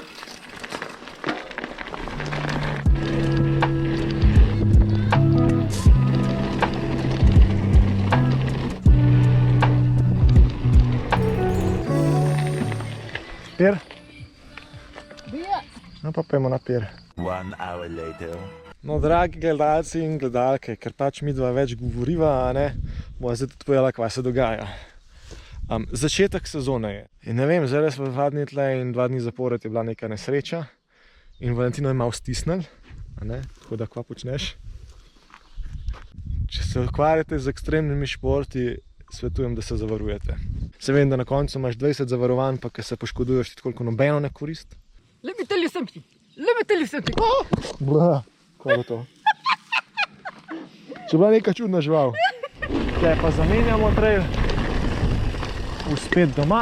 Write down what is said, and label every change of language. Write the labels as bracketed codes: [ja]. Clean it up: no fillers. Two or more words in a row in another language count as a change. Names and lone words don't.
[sl] Pir? Bija. No pa pojmo na pir. [en] 1 hour later. [sl] No, dragi gledalci in gledalke, ker pač mi dva več govoriva, a ne, bova zdaj tudi povedala, kaj se dogaja. Začetek sezone je. In ne vem, zdaj smo 2 dni tle in 2 dni zapored je bila neka nesreča. In Valentino je malo stisnil, a ne, tako da kva počneš. Če se ukvarjate z ekstremnimi športi, svetujem, da se zavarujete. Se vem, da na koncu imaš 20 zavarovanj, pa ker se poškoduješ, ti koliko nobeno ne korist. [en] Let me tell you something. Let me tell you something. [sl] Bla, kaj je to? Če bila neka čudna žival. Kaj pa zamenjamo trail. Spet doma.